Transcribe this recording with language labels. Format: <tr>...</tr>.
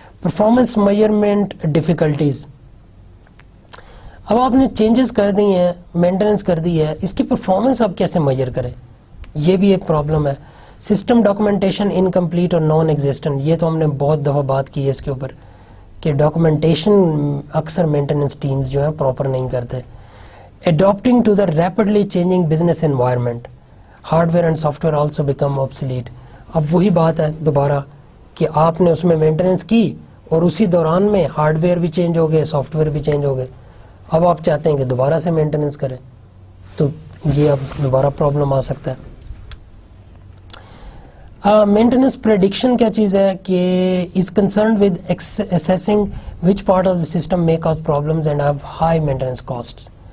<en>Performance measurement difficulties.</en> <ur>اب آپ نے چینجز کر دی ہیں, مینٹیننس کر دی ہے, اس کی پرفارمنس آپ کیسے میجر کریں, یہ بھی ایک پرابلم ہے.</ur> <en>System documentation incomplete اور non existent.</en> <ur>یہ تو ہم نے بہت دفعہ بات کی ہے اس کے اوپر کہ ڈاکومنٹیشن اکثر مینٹیننس ٹیمز جو ہیں پراپر نہیں کرتے.</ur> <en>Adapting to the rapidly changing business environment, hardware and software also become obsolete.</en> <ur>اب وہی بات ہے دوبارہ کہ آپ نے اس میں مینٹیننس کی اور اسی دوران میں ہارڈ ویئر بھی چینج ہو گئے, سافٹ ویئر بھی چینج ہو گئے. اب آپ چاہتے ہیں کہ دوبارہ سے مینٹیننس کریں, تو یہ اب دوبارہ پرابلم آ سکتا ہے.</ur> <en>maintenance prediction</en> <ur>کیا چیز ہے کہ</ur> <en>Is concerned with assessing which part of the system may cause problems and have high maintenance costs.</en>